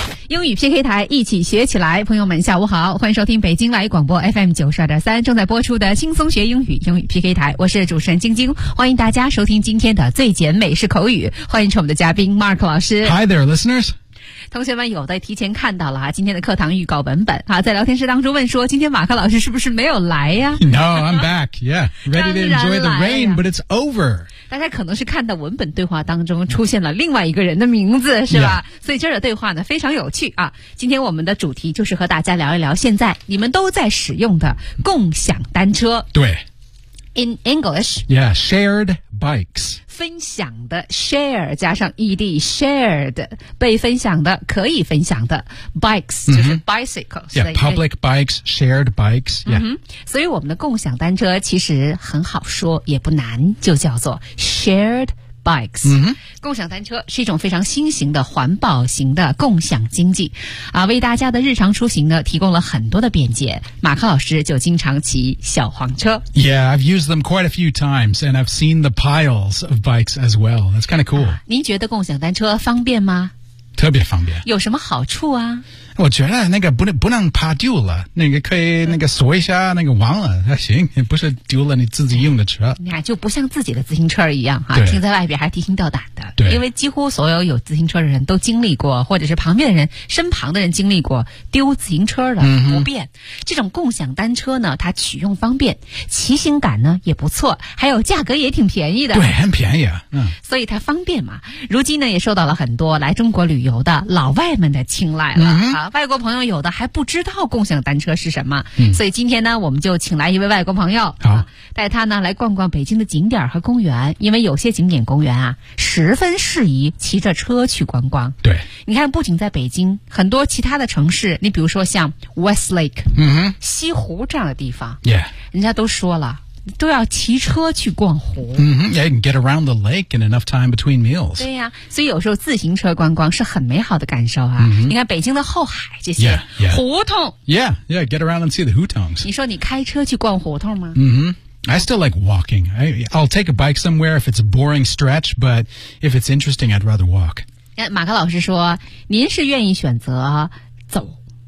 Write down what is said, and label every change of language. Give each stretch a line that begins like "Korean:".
Chinese: 英语 PK 台，一起学起来。朋友们下午好，欢迎收听北京外语广播 FM 92.3正在播出的轻松学英语英语 PK 台，我是主持人晶晶，欢迎大家收听今天的最简美式口语，欢迎我们的嘉宾 Mark 老师。
English: Hi there listeners。
Chinese: 同学们有的提前看到了今天的课堂预告文本，在聊天室当中问说今天马克老师是不是没有来呀？
English: No, I'm back, yeah. Ready to enjoy the rain, but it's over.
Chinese: 大家可能是看到文本对话当中出现了另外一个人的名字，是吧？
English: Yeah.
Chinese: 所以这儿的对话呢非常有趣啊。今天我们的主题就是和大家聊一聊现在你们都在使用的共享单车。对。
English: In English. Yeah, shared bikes.
Chinese: 分享的 share 加上 ed shared 被分享的可以分享的 bikes、mm-hmm. 就是 bicycle
English: yeah public bikes shared bikes yeah、mm-hmm.
Chinese: 所以我们的共享单车其实很好说也不难就叫做 sharedBikes、 mm-hmm. 共享单车是一种非常新型的环保型的共享经济啊，为大家的日常出行呢提供了很多的便捷。马克老师就经常骑小黄车。
English: Yeah, I've used them quite a few times and I've seen the piles of bikes as well. That's kind of cool、
Chinese: 您觉得共享单车方便吗？特别方便。有什么好处啊？我觉得那个不能怕丢了，那个可以那个锁一下那个网了，还行，不是丢了你自己用的车。你看，就不像自己的自行车一样啊，停在外边还提心吊胆的。对，因为几乎所有有自行车的人都经历过，或者是旁边的人、身旁的人经历过丢自行车的不便、嗯。这种共享单车呢，它取用方便，骑行感呢也不错，还有价格也挺便宜的。对，很便宜啊。嗯。所以它方便嘛，如今呢也受到了很多来中国旅游的老外们的青睐了、外国朋友有的还不知道共享单车是什么、所以今天呢我们就请来一位外国朋友、带他呢来逛逛北京的景点和公园，因为有些景点公园啊十分适宜骑着车去观光。对，你看不仅在北京，很多其他的城市，你比如说像 Westlake、西湖这样的地方、人家都说了都要骑车去逛湖。
English: Yeah, you can get around the lake in enough time between meals.
Chinese: 对呀、所以有时候自行车观光是很美好的感受啊。你看北京的后海这些。胡同。
English: Yeah, get around and see the hutongs.
Chinese: 你说你开车去逛胡同吗？
English: I still like walking. I'll take a bike somewhere if it's a boring stretch, but if it's interesting, I'd rather walk.
Chinese: 马克老师说您是愿意选择走。